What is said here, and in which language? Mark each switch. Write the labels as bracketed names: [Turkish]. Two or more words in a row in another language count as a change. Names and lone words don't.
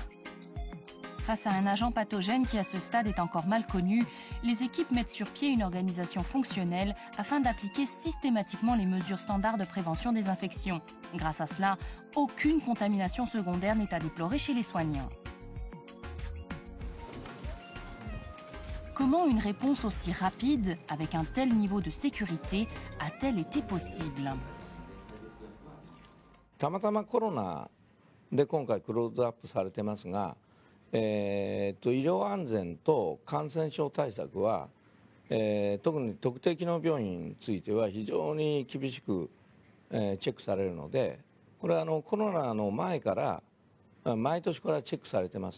[French] Face à un agent pathogène qui à ce stade est encore mal connu, les équipes mettent sur pied une organisation fonctionnelle afin d'appliquer systématiquement les mesures standards de prévention des infections. Grâce à cela, aucune contamination secondaire n'est à déplorer chez les soignants. Comment une réponse aussi rapide, avec un tel niveau de sécurité, a-t-elle été possible? [Japanese] たまたまコロナで今回クローズアップされてますが、医療安全と感染症対策は、特に特定機能病院については非常に厳しく、チェックされるので、これはコロナの前から毎年これはチェックされてます。